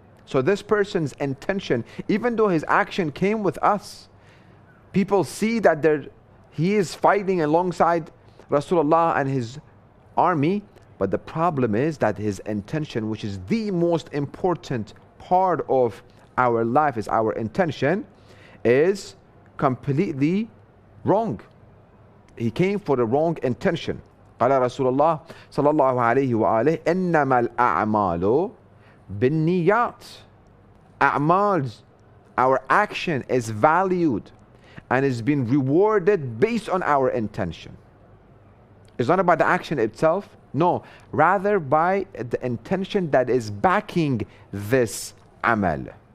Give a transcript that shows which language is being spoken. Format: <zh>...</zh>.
<en>So this person's intention, even though his action came with us, people see that he is fighting alongside Rasulullah and his army, but the problem is that his intention, which is the most important part of our life, is our intention, is completely wrong. He came for the wrong intention.</en> <ar>قال رسول الله صلى الله عليه وآله إنما الأعمال بالنيات.</ar> <en>A'mal, our action is valued and is being rewarded based on our intention. It's not about the action itself, no, rather by the intention that is backing this amal.</en>